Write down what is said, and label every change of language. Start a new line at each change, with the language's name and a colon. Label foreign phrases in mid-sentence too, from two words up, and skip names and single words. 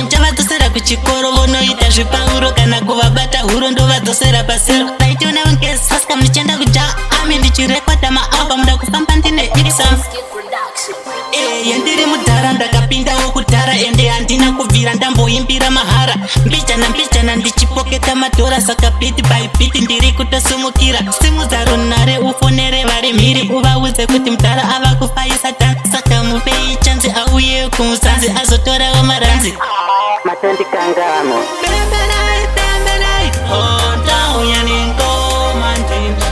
Shona: Ndichavadzosera kuchikoro, vonoita zvipauro kana kuvabata huro ndovadzosera pasero. Taitiona ungezi, saka muchienda kuja ami ndichirekodha maalbum, ndakufamba ndine exam. Eh, yandiri mudhara, ndakapindawo kudhara ende handina kubvira, ndamboimbira mahara. Mbijana, mbijana, ndichipoketa madhora, saka
English: beat by beat
Shona: ndiri kutosumukira. Simudza runhare, ufonere vari mhiri, uvaudze kuti mudhara ava kufaisa tanzi. Saka mupei chanzi auye kumuzanzi, azotorawo maranzi. Matandikangano. Bemberai, bemberai, oh, ndauya nengoma ndini.